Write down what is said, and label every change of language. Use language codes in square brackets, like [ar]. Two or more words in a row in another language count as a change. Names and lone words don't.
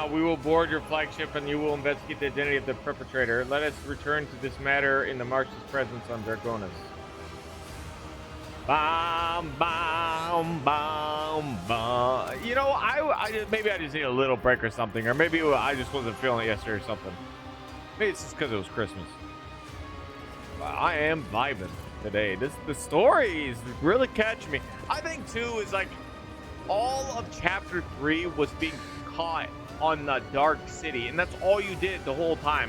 [en] We will board your flagship and you will investigate the identity of the perpetrator. Let us return to this matter in the Marshal's presence on Dargonis. Bam, bam, bam, bam. You know, maybe I just need a little break or something, or maybe I just wasn't feeling it yesterday or something. Maybe it's just because it was Christmas. I am vibing today. The story is really catching me. I think too is like all of chapter 3 was being caught on the Dark City, and that's all you did the whole time.